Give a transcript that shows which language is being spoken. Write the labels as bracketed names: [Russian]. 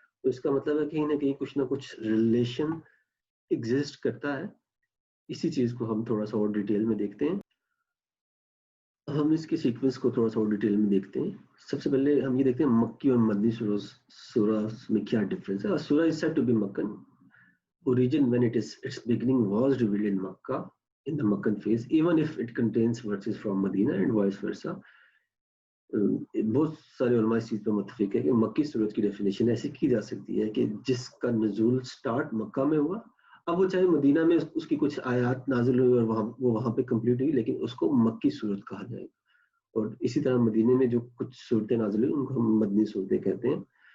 [Hindi] तो इसका मतलब है कहीं ना कहीं कुछ ना कुछ रिलेशन एग्जिस्ट करता है. इसी चीज को हम थोड़ा सा और डिटेल में देखते हैं. हम इसके सीक्वेंस को थोड़ा सा और डिटेल में देखते हैं. सबसे पहले हम ये देखते हैं मक्की और मदनी सूरह में क्या डिफरेंस है. [English] सूरह is said to be Meccan. Origin when its beginning was revealed in Makkah in the Meccan phase, even if it contains verses from Medina and vice versa. [Hindi] बहुत सारे उलमा इस चीज पर मुत्तफिक है कि मक्की सूरत की डेफिनेशन ऐसी की जा सकती है कि जिसका नुज़ूल स्टार्ट मक्का में हुआ, अब वो चाहे मदीना में उसकी कुछ आयात नाजिल हुई और वो वहां पे कंप्लीट हुई, लेकिन उसको मक्की सूरत कहा जाएगा. और इसी तरह मदीने में जो कुछ सूरतें नाजिल हुई उनको हम मदनी सूरतें कहते हैं.